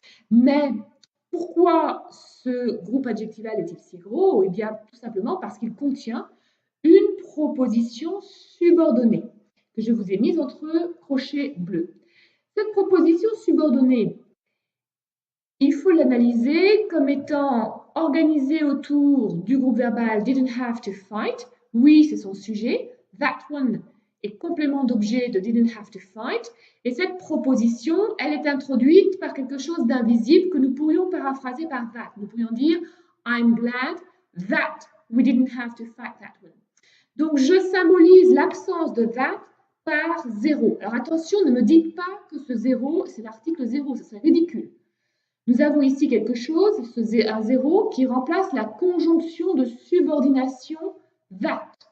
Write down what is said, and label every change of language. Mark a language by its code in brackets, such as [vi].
[fr] Mais pourquoi ce groupe adjectival est-il si gros? Eh bien, tout simplement parce qu'il contient une proposition subordonnée que je vous ai mise entre crochets bleus. Cette proposition subordonnée, il faut l'analyser comme étant organisée autour du groupe verbal didn't have to fight. Oui, c'est son sujet. [en] That one est complément d'objet de didn't have to fight. [fr] Et cette proposition, elle est introduite par quelque chose d'invisible que nous pourrions paraphraser par that. [en] Nous pourrions dire I'm glad that we didn't have to fight that one. [fr] Donc, je symbolise l'absence de that par 0. Alors attention, ne me dites pas que ce 0, c'est l'article 0, ce serait ridicule. Nous avons ici quelque chose, un 0, qui remplace la conjonction de subordination that.